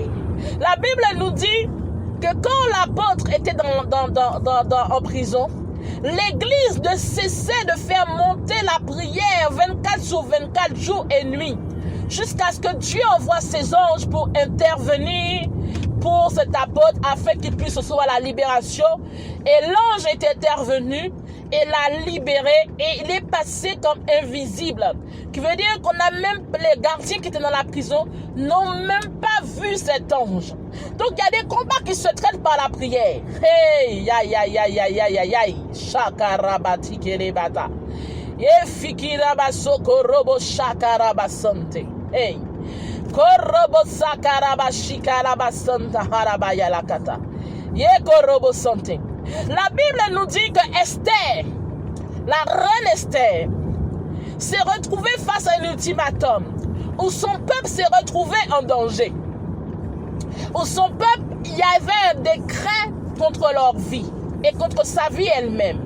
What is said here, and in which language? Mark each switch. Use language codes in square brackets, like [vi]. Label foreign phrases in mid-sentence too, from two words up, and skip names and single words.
[fr] La Bible nous dit que quand l'apôtre était en prison, l'église ne cessait de faire monter la prière 24 sur 24 jours et nuits, jusqu'à ce que Dieu envoie ses anges pour intervenir pour cet apôtre afin qu'il puisse recevoir la libération. Et l'ange est intervenu et l'a libéré et il est passé comme invisible. Qui veut dire qu'on a même, les gardiens qui étaient dans la prison n'ont même pas vu cet ange. Donc il y a des combats qui se traitent par la prière. Hey, ya ya ya ya ya ya ya, shakarabati kerebata. Efikiraba sokorobo shakarabasante. Hey. Korobo sakaraba shikaraba santa harabaya lakata. Ye korobo sante. La Bible nous dit que Esther, la reine Esther, s'est retrouvée face à un ultimatum où son peuple s'est retrouvé en danger. Où son peuple, il y avait un décret contre leur vie et contre sa vie elle-même.